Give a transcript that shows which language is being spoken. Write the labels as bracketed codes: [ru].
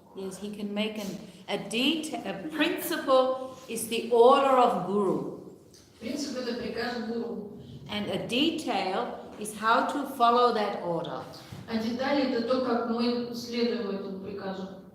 [en] Yes, he can make a principle is the order of guru. [ru] Принцип это приказ гуру. [en] And a detail is how to follow that order. [ru] А детали это то, как мы следуем этому приказу.